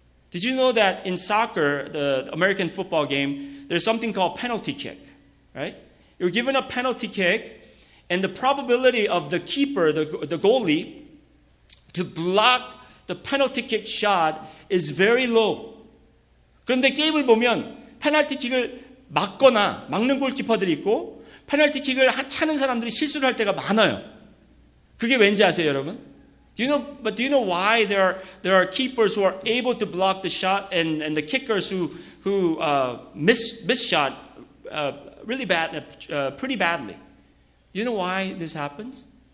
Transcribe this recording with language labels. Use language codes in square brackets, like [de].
[en] Did you know that in soccer, the American football game, there's something called penalty kick, right? You're given a penalty kick, and the probability of the keeper, the goalie, to block the penalty kick shot is very low. [ko] 그런데 게임을 보면 페널티킥을 막는 골키퍼들이 있고 페널티킥을 차는 사람들이 실수를 할 때가 많아요. 그게 왠지 아세요, 여러분? [en] Do you know why there are keepers who are able to block the shot and the kickers who miss shot really bad, pretty badly? Do you know why this happens?